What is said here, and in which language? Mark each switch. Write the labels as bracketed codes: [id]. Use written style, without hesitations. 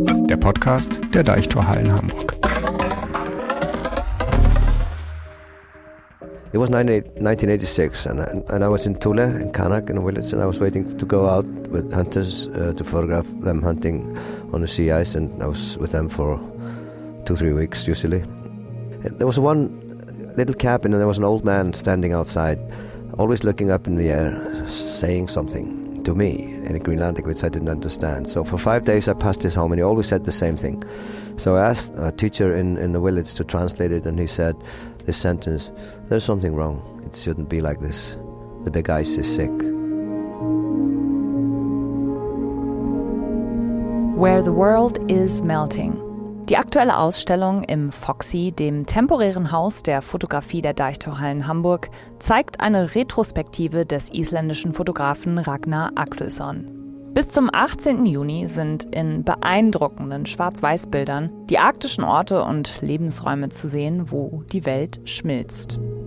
[de] Der Podcast der Deichtorhallen Hamburg. [en] It was 1986 and I was in Thule, in Kanak, in a village, and I was waiting to go out with hunters to photograph them hunting on the sea ice, and I was with them for 2-3 weeks usually. There was one little cabin and there was an old man standing outside, always looking up in the air, saying something to me in Greenlandic which I didn't understand. So for 5 days I passed his home and he always said the same thing. So I asked a teacher in the village to translate it, and he said this sentence: "There's something wrong. It shouldn't be like this. The big ice is sick." Where the World is Melting. [de] Die aktuelle Ausstellung im Foxy, dem temporären Haus der Fotografie der Deichtorhallen Hamburg, zeigt eine Retrospektive des isländischen Fotografen Ragnar Axelsson. Bis zum 18. Juni sind in beeindruckenden Schwarz-weiß-Bildern die arktischen Orte und Lebensräume zu sehen, wo die Welt schmilzt.